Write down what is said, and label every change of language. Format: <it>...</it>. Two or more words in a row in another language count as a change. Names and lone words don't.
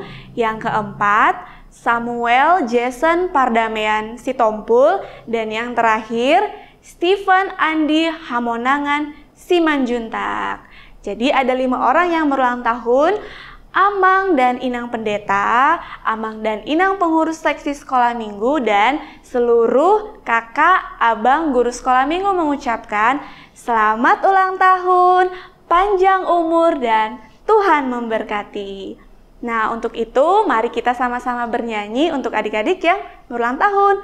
<id>Yang keempat, Samuel Jason Pardamean Sitompul. Dan yang terakhir, Stephen Andi Hamonangan Simanjuntak. Jadi ada 5 orang yang berulang tahun. Amang dan Inang Pendeta, Amang dan Inang pengurus seksi sekolah minggu, dan seluruh kakak, abang, guru sekolah minggu mengucapkan selamat ulang tahun, panjang umur, dan Tuhan memberkati. Nah, untuk itu mari kita sama-sama bernyanyi untuk adik-adik yang berulang tahun.</id>